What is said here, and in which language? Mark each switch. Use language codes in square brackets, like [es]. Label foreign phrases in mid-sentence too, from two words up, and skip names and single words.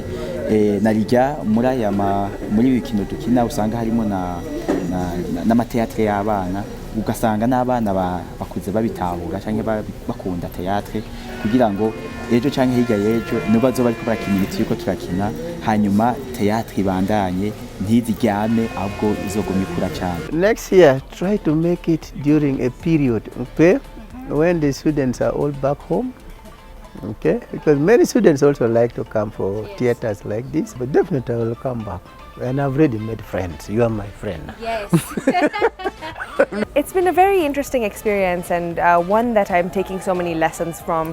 [rn] Narijya muri bikino dukina usanga harimo n'amateatre y'abana, ugasanga n'abana bakuze babitahura canke bakunda teatre, kugira ngo ejo canke hirya y'ejo nibazoba bariko barakina ibiti yuko turakina, hanyuma teatre ibandanye ntiziryame ahubwo izogumya ikura cyane. [en] Next year, try to make it during a period, okay, when the students are all back home, okay, because many students also like to come for theaters like this, but definitely I will come back. And I've already made friends. You are my friend. Yes. It's been a very interesting experience, and one that I'm taking so many lessons from.